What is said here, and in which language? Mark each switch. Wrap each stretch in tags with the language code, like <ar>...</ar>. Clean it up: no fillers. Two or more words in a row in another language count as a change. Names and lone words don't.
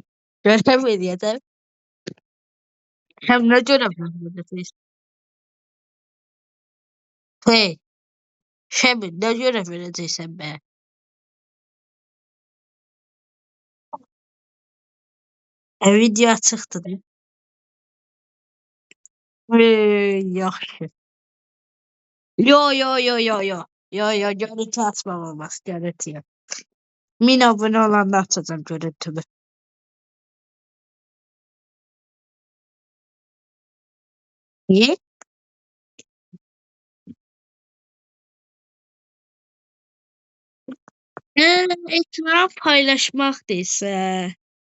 <az>Görev eləyəcək. Hem ne görev eləyəcək? Hey, Şəmin, nə görev verəcəksən bə? Video açıqdır. Yaxşı. Yo yo yo yo yo. Yo yo görüntü açmam olmaz.</az> <tr>Görüntü yok.</tr> <az>1000 abone olanda açacağım görüntümü.</az> <tr>Niye? Ekran paylaşmak değilse.</tr>